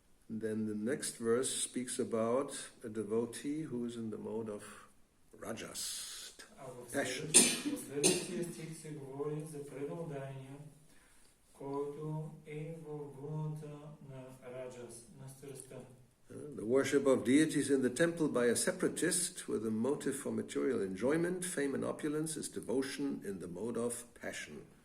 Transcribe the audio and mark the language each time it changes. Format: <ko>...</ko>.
<en>Then the next verse speaks about a devotee who is in the mode of rajas, passion.</en> <bg>В следващия стих се говори за преданодайния, който е в гуната на раджас, на страстта.</bg> <en>The worship of deities in the temple by a separatist with a motive for material enjoyment, fame and opulence is devotion in the mode of passion.</en>